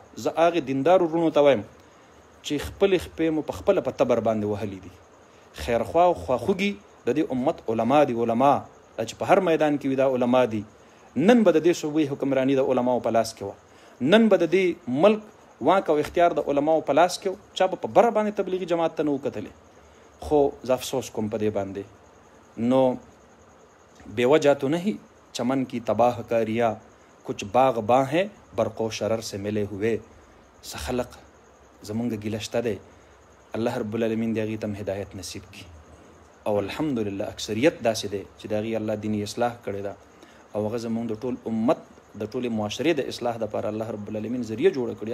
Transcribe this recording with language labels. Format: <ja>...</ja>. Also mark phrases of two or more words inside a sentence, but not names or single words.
<ps>زه هغې دیندارو وروڼو ته وایم چې خپلې خپې مو په خپله په تبر باندې وهلي دي، خیرخوا او خواخوږي د دې امت علما دي، علما دا چې په هر میدان کې وي دا علما دي. نن به د دې صوبې حکمراني د علماو په لاس کې وه، نن به د دې ملک واک او اختیار د علماو په لاس کې و، چا به په بره باندې تبلیغي جماعت ته نه و کتلې. خو زه افسوس کوم په دې باندې.</ps> <ur>نو بے وجہ تو نہیں چمن کی تباہ کاریا، کچھ باغ باں ہیں برق و شرر سے ملے ہوئے.</ur> <ps>څه خلق زمونږ ګیله شته دی،</ps> <ar>الله رب العالمین</ar> <ps>د هغې ته هم هدایت نصیب کړي او الحمدلله اکثریت داسې دی چې د هغې الله دیني اصلاح کړې ده او هغه زمونږ د ټول امت د ټولې معاشرې د اصلاح دپاره</ps> <ar>الله رب العالمین</ar> <ps>ذریعه جوړه کړي.</ps>